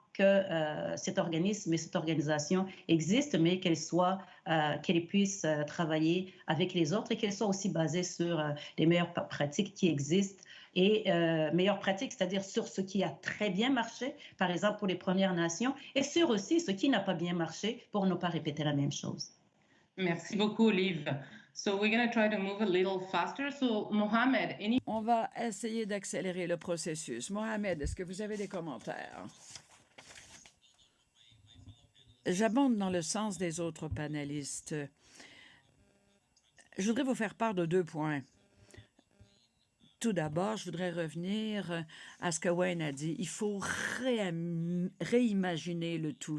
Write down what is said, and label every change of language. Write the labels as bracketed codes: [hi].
[fr] que cet organisme et cette organisation existent, mais qu'elle puisse travailler avec les autres et qu'elle soit aussi basée sur les meilleures pratiques qui existent. Et meilleures pratiques, c'est-à-dire sur ce qui a très bien marché, par exemple pour les Premières Nations, et sur aussi ce qui n'a pas bien marché pour ne pas répéter la même chose. Merci beaucoup, Olive. [en] So we're going to try to move a little faster. So Mohamed, [fr] On va essayer d'accélérer le processus. Mohamed, est-ce que vous avez des commentaires? J'abonde dans le sens des autres panélistes. Je voudrais vous faire part de 2 points. Tout d'abord, je voudrais revenir à ce que Wayne a dit. Il faut réimaginer le tout.